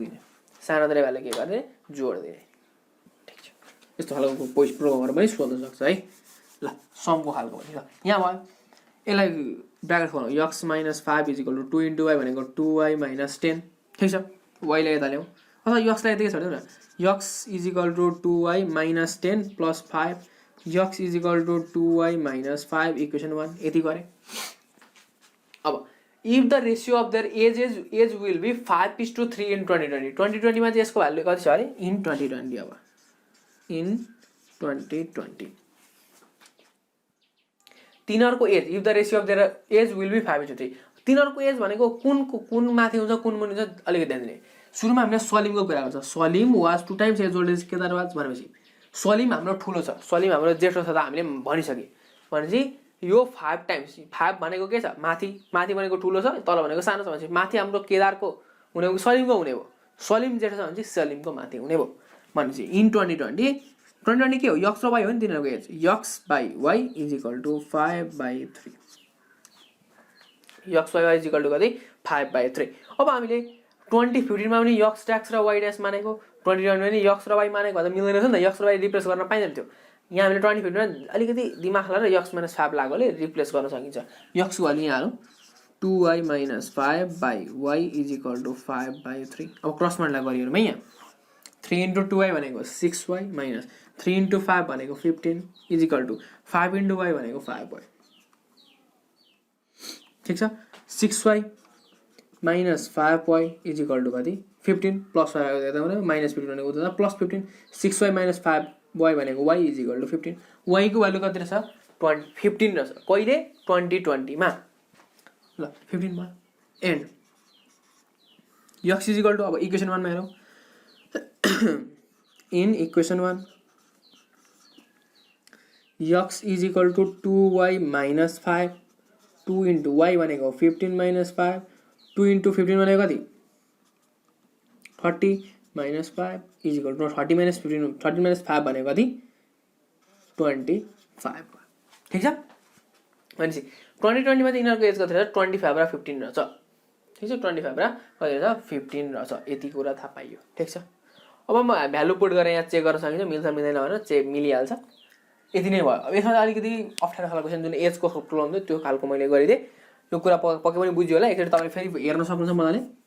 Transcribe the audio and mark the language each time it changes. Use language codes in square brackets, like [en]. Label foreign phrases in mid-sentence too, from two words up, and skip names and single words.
[ne] दिने सानोतिर भ्यालु के गर्ने जोड दिने ठीक छ यस्तो खालको प्रोग्रामहरु पनि सोध्न सक्छ है ल समको खालको पनि ल यहाँ भयो यसलाई ब्र्याकेट खोलौँ x - 5 = 2 * y भनेको 2y - 10 ठीक छ y लाई यता ल्याउँ अथवा x लाई यतिकै छोडिदिउँ न x = 2y - 10 + 5 x = 2y - 5 इक्वेसन 1 यति गरे अब [en] if the ratio of their age will be 5:3 in 2020 [ne] 2020 मा चाहिँ यसको भ्यालु कति छ अरे in 2020 अब in 2020 तिनीहरुको एज [en] if the ratio of their age will be 5:3 [ne] तिनीहरुको एज भनेको कुन माथि हुन्छ कुन मुनि हुन्छ अलिकति ध्यान दिने सुरुमा हामीले सलिमको कुरा गर्छ सलिम [en] was 2 times as old as [ne] केदार वाज भनेपछि सलिम हाम्रो ठुलो छ सलिम हाम्रो जेठो छ त हामीले भनिसके भनेपछि यो 5 टाइम्स 5 भनेको के छ माथि भनेको ठुलो छ तल भनेको सानो छ भनेपछि माथि हाम्रो केदारको हुने हो सलिमको हुने भयो सलिम जेठो छ भने चाहिँ सलिमको माथि हुने भयो भनेपछि इन 2020 के हो x र y हो नि तिनीहरुको एज x / y = 5/3 x / y = कति 5/3 अब हामीले 2015 मा पनि x ट्याक्स र y ड्याश मानेको 2020 मा पनि x र y मानेको भए त मिल्दैन थियो नि त x र y रिप्लेस गर्न पाइदैन थियो यहाँ हामीले 2015 मा अलिकति दिमाग लगाएर x - 5 लागोले रिप्लेस गर्न सकिन्छ x को भ्यालु यहाँ हालौं 2y - 5/y = 5/3 अब [en] cross multiply [ne] गरियो भने यहाँ 3 * 2y भनेको 6y - 3 * 5 भनेको 15 = 5 * y भनेको 5y ठीक छ 6y - 5y = कति 15 प्लस y यता भने -15 भनेको उता +15 6y - 5y भनेको y = 15 y को भ्यालु कति रहेछ 15 रहेछ कहिले 2020 मा ल 15 मा एन्ड x = अब इक्वेसन 1 मा हेरौं [en] in equation 1 [ne] x = 2y - 5 2 * y भनेको 15 - 5 2 * 15 भनेको कति 30 - 5 = 30 - 15 30 - 5 भनेको कति 25 ठीक छ भनेपछि 2020 मा चाहिँ यिनीहरुको एज कति रहेछ 25 र 15 रहेछ ठीक छ 25 र कति रहेछ 15 रहेछ यति कुरा थाहा पाइयो ठीक छ अब म [en] value put [ne] गरेर यहाँ चेक गर्न सकिन्छ मिल्छ मिल्दैन भनेर चेक मिलिहाल्छ यति नै भयो अब यसमा अलिकति अप्ठ्यारो खालको क्वेशन जुन एज को प्रोब्लम त्यो खालको मैले गरिदिए यो कुरा पक्कै पनि बुझ्यो होला एकचोटी तपाईले फेरि हेर्न सक्नुहुन्छ मजाले